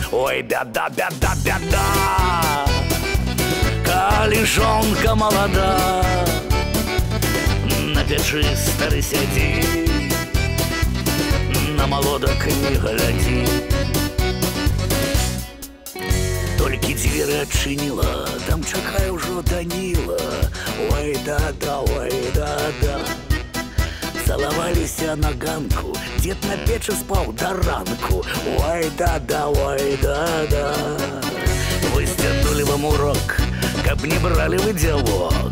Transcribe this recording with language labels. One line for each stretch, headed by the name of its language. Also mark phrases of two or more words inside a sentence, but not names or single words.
Russian: Ой, беда, беда, беда, калежонка молода, на печи старый сидит, на молодок не гляди.
Belarusian: толькі дзверы адчыніла, там чакае ўжо Даніла. Ой, да-да, ой, да-да. Цалаваліся на ганку, дзед на печы спаў да ранку. Ой, да-да, ой, да-да. Высцярнулі вам урок, каб не бралі вы дзявок.